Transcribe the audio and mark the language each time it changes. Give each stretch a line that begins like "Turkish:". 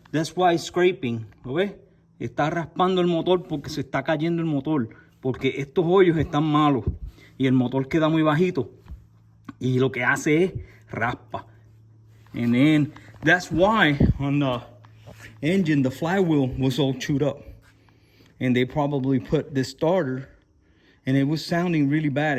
English: That's why it's scraping.
Spanish: ¿Lo ves? Está raspando el motor porque se está cayendo el motor. Porque estos hoyos están malos. Y el motor queda muy bajito. Y lo que hace es raspa.
English: And then that's why on the engine, the flywheel was all chewed up. And they probably put this starter. And it was sounding really bad.